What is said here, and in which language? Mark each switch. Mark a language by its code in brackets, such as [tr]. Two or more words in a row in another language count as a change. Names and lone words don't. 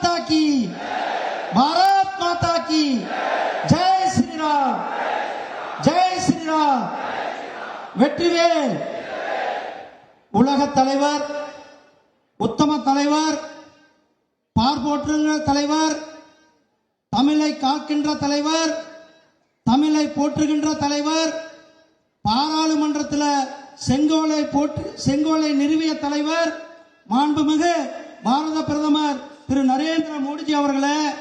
[hi] की, भारत माता की जय श्री राम, जय श्री राम. [ta] வெற்றிவேல். உலக தலைவர், உத்தம தலைவர், பார்ப்போற்றுகின்ற தலைவர், தமிழை காக்கின்ற தலைவர், தமிழை போற்றுகின்ற தலைவர், பாராளுமன்றத்தில் செங்கோலை நிறுவிய தலைவர், மாண்புமிகு பாரத பிரதமர் திரு நரேந்திர மோடிஜி அவர்களே,